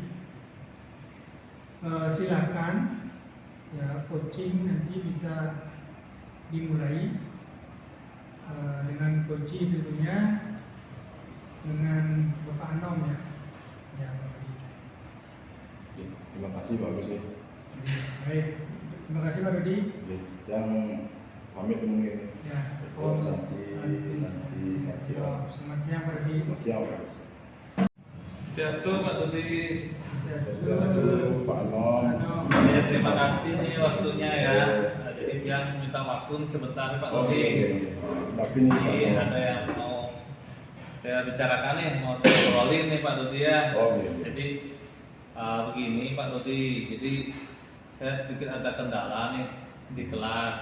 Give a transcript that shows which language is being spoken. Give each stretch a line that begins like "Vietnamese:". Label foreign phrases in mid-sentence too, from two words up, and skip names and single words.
Indonesian: Silakan ya, coaching nanti bisa dimulai dengan coaching tentunya dengan Bapak Anom ya. Ya, Pak Rudi. Ya, terima kasih Pak Agus. Ya. Baik. Terima kasih Pak Rudi. Ya, yang pamit mungkin. Ya,
Sanskrit: Om Santi Santi Om.
Indonesian: Selamat siang Pak Rudi. Selamat siang Pak Agus. Swastiastu Pak Dodi. Selamat Pak Anom. Ya, terima kasih nih waktunya ya. Jadi yang minta waktu sebentar Pak Dodi. Tapi nih Pak Ini Anom. ada yang mau saya bicarakan nih, mau ngobrolin nih Pak Dodi ya. Oh, iya. Jadi begini Pak Dodi, jadi saya sedikit ada kendala nih di kelas.